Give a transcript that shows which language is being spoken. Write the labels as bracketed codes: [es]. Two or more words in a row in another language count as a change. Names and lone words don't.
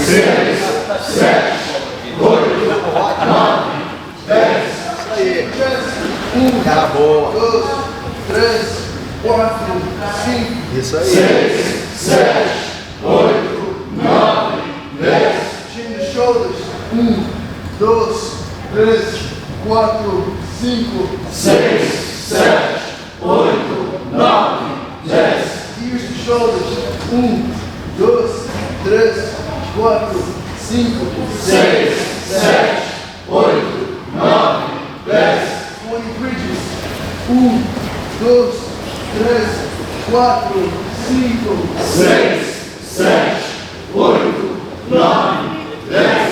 [pt] seis, sete, oito, nove, dez, Isso aí. 1, cara boa. 2, 3, 4, 5. Isso aí. seis, sete, oito, nove, dez, [en] Chin the shoulders. 1, 2, 3, 4, 5. [pt] seis, sete, oito, nove, dez, [en] Use the shoulders. 1, 2, 3, 4, 5. [pt] seis, sete, oito, nove, dez, [en] 20 bridges. 1, 2, 3, 4, 5. [pt] seis, sete, oito, nove, dez,